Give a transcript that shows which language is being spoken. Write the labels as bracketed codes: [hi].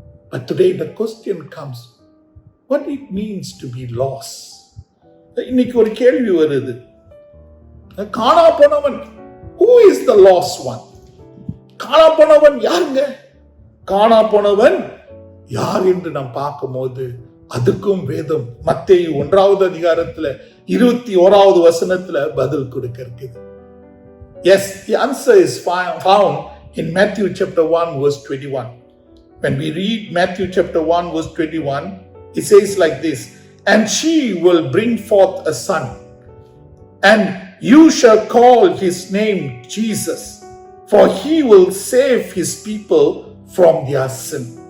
[en] But today the question comes, what it means to be lost? [ta] இன்னைக்கு ஒரு கேள்வி வருது. காணா போனவன், [en] who is the lost one? [ta] காணா போனவன் யாருங்க? காணா போனவன் யார் என்று நாம் பார்க்கும்போது அதுக்கும் வேதம் மத்தேயு 1வது அதிகாரத்துல 21வது வசனத்துல பதில் கொடுக்க இருக்குது. [en] Yes, the answer is found in Matthew chapter 1 verse 21. When we read Matthew chapter 1 verse 21, it says like this, "And she will bring forth a son, and you shall call his name Jesus, for he will save his people from their sin."